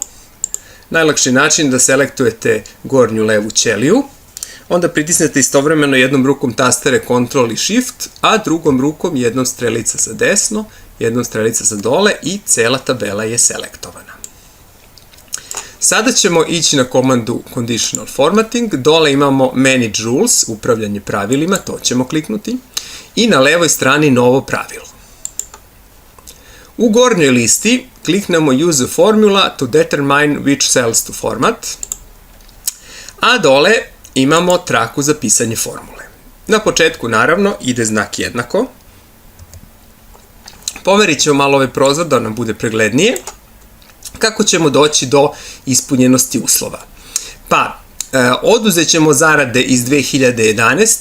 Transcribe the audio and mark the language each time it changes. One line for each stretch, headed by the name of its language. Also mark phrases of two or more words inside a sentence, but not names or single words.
Serbian: Najlakši način da selektujete gornju levu ćeliju, onda pritisnete istovremeno jednom rukom tastere Ctrl i Shift, a drugom rukom jednom strelica sa desno, jednom strelica sa dole i cela tabela je selektovana. Sada ćemo ići na komandu
English: Conditional Formatting,
Serbian: dole imamo
English: Manage Rules,
Serbian: upravljanje pravilima, to ćemo kliknuti, i na levoj strani novo pravilo. U gornjoj listi kliknemo
English: Use a formula to determine which cells to format,
Serbian: a dole imamo traku za pisanje formule. Na početku, naravno, ide znak jednako. Pomerit ćemo malo ovaj prozor da nam bude preglednije. Kako ćemo doći do ispunjenosti uslova? Pa, oduzet ćemo zarade iz 2011.